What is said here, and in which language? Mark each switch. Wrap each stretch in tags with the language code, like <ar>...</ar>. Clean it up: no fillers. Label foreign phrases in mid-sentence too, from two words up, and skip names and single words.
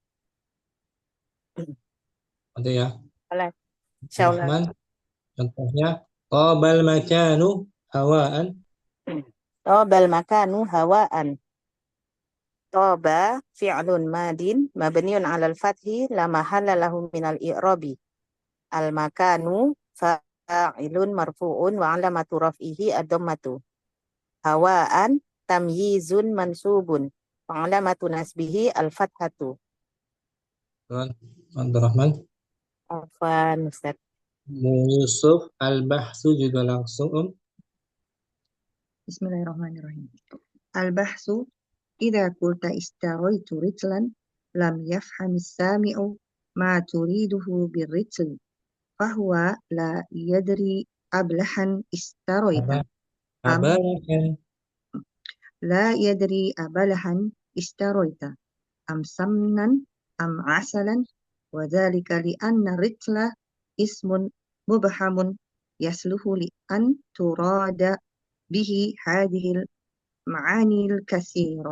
<id>Ada ya. Insyaallah. Rahman.</id> <ar>Contohnya قبل المكان هواء. طاب المكان هواء. طاب فعل ماض مبني على الفتح لا محل له من الإعراب. المكان فاعل مرفوع وعلامة رفعه الضمة. هواء تمييز منصوب وعلامة نصبه الفتحة. Abdurrahman. عفوا أستاذ.</ar> <id>Yusuf al-bahsu juga langsung</id> <ar>Bismillahirrahmanirrahim. البحث إذا قلت اشتريت رطلا لم يفهم السامع ما تريده بالرطل فهو لا يدري أبلحا اشتريت أم Abalahan. لا يدري أبلحا اشتريت أم سمنا أم عسلا وذلك لأن الرطل اسم مبهم يصلح لأن تراد به هذه المعاني الكثيرة</ar>